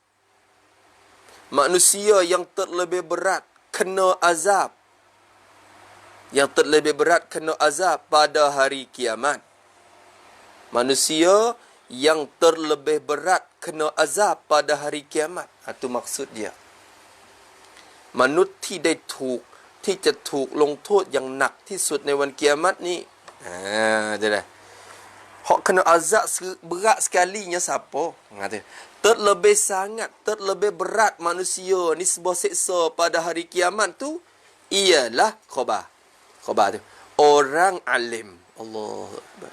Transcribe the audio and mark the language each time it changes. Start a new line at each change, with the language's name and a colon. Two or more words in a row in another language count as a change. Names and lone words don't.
Malay: Manusia yang terlebih berat kena azab. Yang terlebih berat kena azab pada hari kiamat. Manusia yang terlebih berat kena azab pada hari kiamat. Itu maksud dia.
Thai: มนุษย์ที่ได้ถูกที่จะถูกลงโทษอย่างหนักที่สุดในวันกิยามัตนี่ dah.
Malay: Hak kena azab berat sekalinya siapa? Terlebih sangat, terlebih berat manusia nisbah seksa pada hari kiamat tu ialah khabar. Khabar tu orang alim. Allah Akbar.